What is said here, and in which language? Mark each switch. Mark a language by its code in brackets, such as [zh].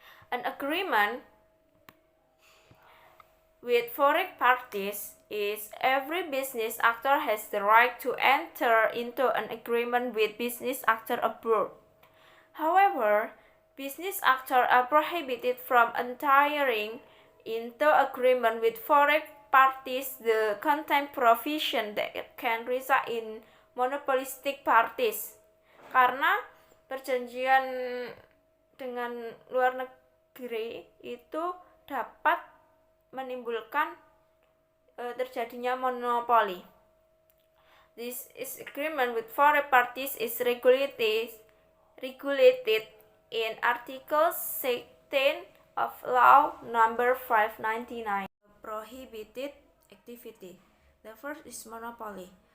[en] An agreement with foreign parties is every business actor has the right to enter into an agreement with business actor abroad. However, business actors are prohibited from entering into agreement with foreign parties that contain provision that can result in monopolistic parties. [id] Karena perjanjian dengan luar negeri itu dapat menimbulkan terjadinya monopoli. [en] This agreement with foreign parties is regulated in Article 16 of Law Number 599. Prohibited activity. The first is monopoly.